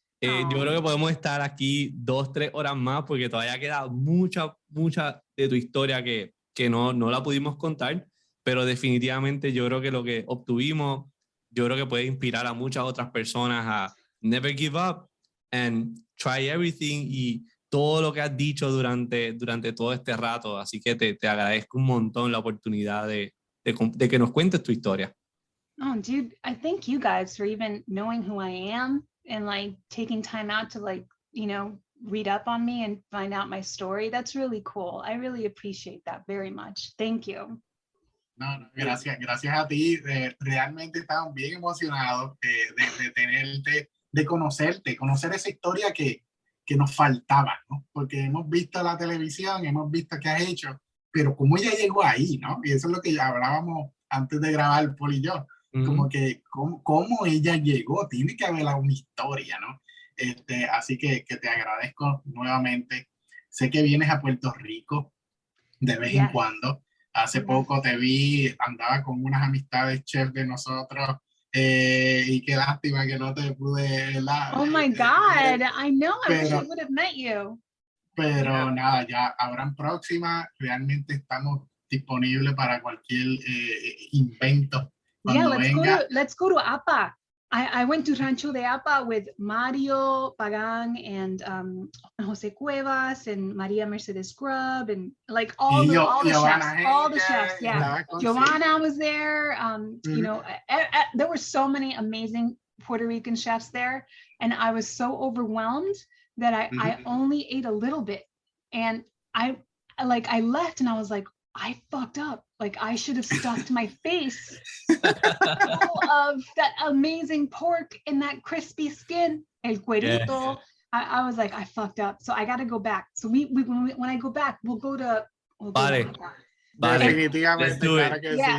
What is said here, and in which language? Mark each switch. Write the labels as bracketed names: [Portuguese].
[Spanish] Yo creo que podemos estar aquí 2-3 horas más porque todavía queda mucha de tu historia que no la pudimos contar, pero definitivamente yo creo que lo que obtuvimos, yo creo que puede inspirar a muchas otras personas a [English] never give up and try everything [Spanish] y todo lo que has dicho durante todo este rato. Así que te agradezco un montón la oportunidad de que nos cuentes tu historia. [English] Oh, dude, I thank you guys for even knowing who I am and like taking time out to like, you know, read up on me and find out my story. That's really cool. I really appreciate that very much. Thank you. [Spanish] No, gracias a ti. Realmente estamos bien emocionados de tenerte, de conocer esa historia que nos faltaba, ¿no? Porque hemos visto la televisión, hemos visto qué has hecho, pero cómo ella llegó ahí, ¿no? Y eso es lo que hablábamos antes de grabar Paul y yo. Como que cómo ella llegó, tiene que haber una historia, ¿no? Así que te agradezco nuevamente. Sé que vienes a Puerto Rico de vez en cuando. Hace poco te vi, andaba con unas amistades chef de nosotros y qué lástima que no te pude... [English] Oh my God, I know, I wish I would have met you. [Spanish] Pero nada, ya habrán próximas, realmente estamos disponibles para cualquier invento. [English] Yeah, let's go to Apa. I went to Rancho de Apa with Mario Pagan and Jose Cuevas and Maria Mercedes Grubb and like all the chefs. Yeah, Giovanna was there. You know, there were so many amazing Puerto Rican chefs there, and I was so overwhelmed that I only ate a little bit, and I left and I was like, I fucked up. Like I should have stuffed my face full of that amazing pork and that crispy skin, [Spanish] el cuerito. [English] Yeah. I was like, I fucked up. So I got to go back. So when I go back, we'll go to. [Spanish] Vale. Definitivamente, claro que sí.